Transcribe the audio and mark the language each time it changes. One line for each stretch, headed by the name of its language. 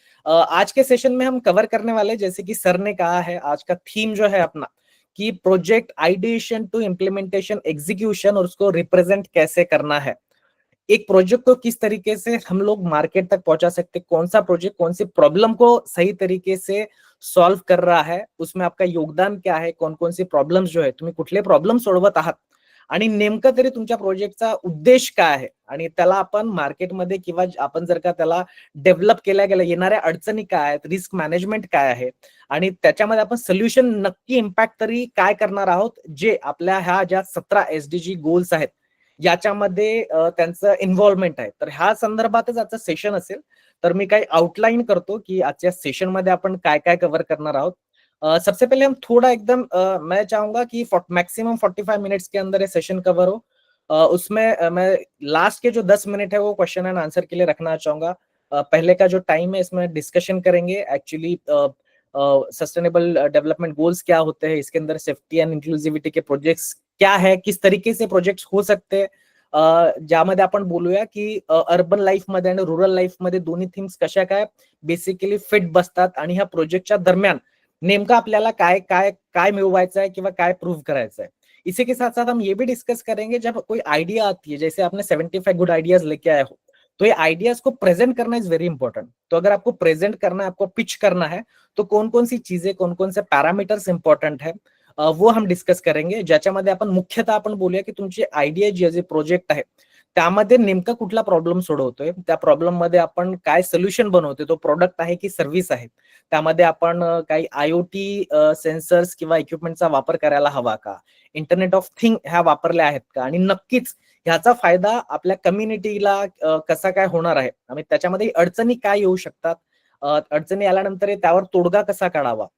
Hindi: आज के सेशन में हम कवर करने वाले, जैसे कि सर ने कहा है, आज का थीम जो है अपना कि project ideation to implementation execution, और उसको रिप्रेजेंट कैसे करना है. एक प्रोजेक्ट को किस तरीके से हम लोग मार्केट तक पहुंचा सकते, कौन सा प्रोजेक्ट कौन सी प्रॉब्लम को सही तरीके से सॉल्व कर रहा है, उसमें आपका योगदान क्या है, कौन कौन सी प्रॉब्लम्स जो है
Marathi: तुम्ही कुठले प्रॉब्लेम सोडवत आहात आणि नेमकं तरी तुमच्या प्रोजेक्टचा उद्देश काय आहे आणि त्याला आपण मार्केटमध्ये किंवा आपण जर का त्याला डेव्हलप केल्या गेल्या येणाऱ्या अडचणी काय आहेत, रिस्क मॅनेजमेंट काय आहे आणि त्याच्यामध्ये आपण सोल्युशन नक्की इम्पॅक्ट तरी काय करणार आहोत, जे आपल्या ह्या ज्या 17 SDG गोल्स आहेत याच्यामध्ये त्यांचं इन्व्हॉल्वमेंट आहे. तर ह्या संदर्भातच आजचं सेशन असेल. तर मी काही आउटलाईन करतो की आजच्या सेशन मध्ये आपण काय काय कव्हर करणार आहोत.
Hindi: सबसे पहले हम थोड़ा एकदम मैं चाहूंगा कि मैक्सिमम 45 मिनट्स के अंदर ये सेशन कवर हो. उसमें मैं लास्ट के जो 10 मिनट है वो क्वेश्चन एंड आंसर के लिए रखना चाहूंगा. पहले का जो टाइम है इसमें डिस्कशन करेंगे एक्चुअली सस्टेनेबल डेवलपमेंट गोल्स क्या होते हैं, इसके अंदर सेफ्टी एंड इंक्लुसिव्हिटी के प्रोजेक्ट्स क्या है, किस तरीके से प्रोजेक्ट्स हो सकते हैं.
Marathi: ज्यामध्ये आपण बोलूया की अर्बन लाईफ मध्ये आणि रुरल लाईफ मध्ये दोन्ही थिंग्स कशा काय बेसिकली फिट बसतात आणि ह्या प्रोजेक्टच्या दरम्यान नेमका आपल्याला काय काय काय मिळवायचं है किंवा काय प्रूव करायचं है.
Hindi: इसी के साथ साथ हम ये भी डिस्कस करेंगे जब कोई आइडिया आती है, जैसे आपने 75 गुड आइडियाज लेके आए हो, तो ये आइडियाज को प्रेजेंट करना
English: Is very important.
Hindi: तो अगर आपको प्रेजेंट करना है, आपको पिच करना है, तो कौन कौन सी चीजें, कौन कौन से पॅरामीटर्स इंपॉर्टंट है वो हम डिस्कस करेंगे.
Marathi: ज्याच्यामध्ये आपण मुख्यतः आपण बोलूया की तुमची आयडिया जे प्रोजेक्ट आहे त्यामध्ये नेमका कुठला प्रॉब्लेम सोडवतोय, त्या प्रॉब्लेम मध्ये आपण काय सोल्युशन बनवतोय, तो प्रोडक्ट आहे की सर्व्हिस आहे, त्यामध्ये आपण काही IoT सेन्सर्स किंवा इक्विपमेंटचा वापर करायला हवा का, इंटरनेट ऑफ थिंग ह्या वापरल्या आहेत का, आणि नक्कीच ह्याचा फायदा आपल्या कम्युनिटीला कसा काय होणार आहे आणि त्याच्यामध्ये अडचणी काय येऊ शकतात, अडचणी आल्यानंतर त्यावर तोडगा कसा काढावा.